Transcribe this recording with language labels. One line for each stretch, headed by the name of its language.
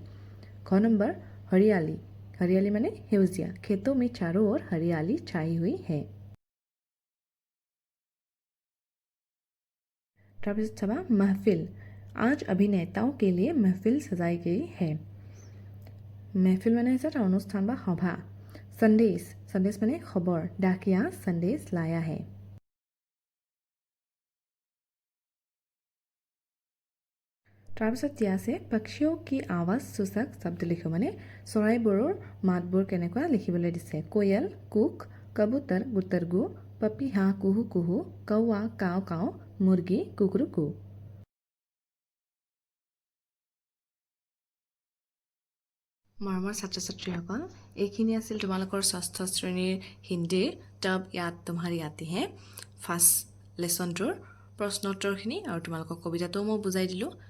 Hindi: ख नंबर, हरियाली, हरियाली माने सेउजिया। खेतों में चारों ओर हरियाली छाई हुई है।
Assamese: তাৰপিছত চাবা,
Hindi: महफिल, आज अभिनेताओं के लिए महफिल सजाई गई है। महफिल माने
Assamese: হৈছে এটা অনুষ্ঠান বা সভা।
Hindi: संदेश, संदेश माने खबर। डाकिया संदेश लाया है।
Assamese: তাৰপিছত দিয়া আছে,
Hindi: पक्षियों की आवाज सूचक शब्द लिखो,
Assamese: মানে চৰাইবোৰৰ মাতবোৰ কেনেকুৱা লিখিবলৈ দিছে।
Hindi: कोयल कुक, कबूतर गुतरगु, पपीहा कुहू कुहू, कौआ काव काव, मुर्गी कुकरुकू।
Assamese: মৰমৰ ছাত্ৰ ছাত্ৰীসকল, এইখিনি আছিল তোমালোকৰ ষষ্ঠ শ্ৰেণীৰ হিন্দীৰ টব ইয়াত তোমাৰি আতি হে ফাৰ্ষ্ট লেচনটোৰ প্ৰশ্নোত্তৰখিনি আৰু তোমালোকৰ কবিতাটোও মই বুজাই দিলোঁ।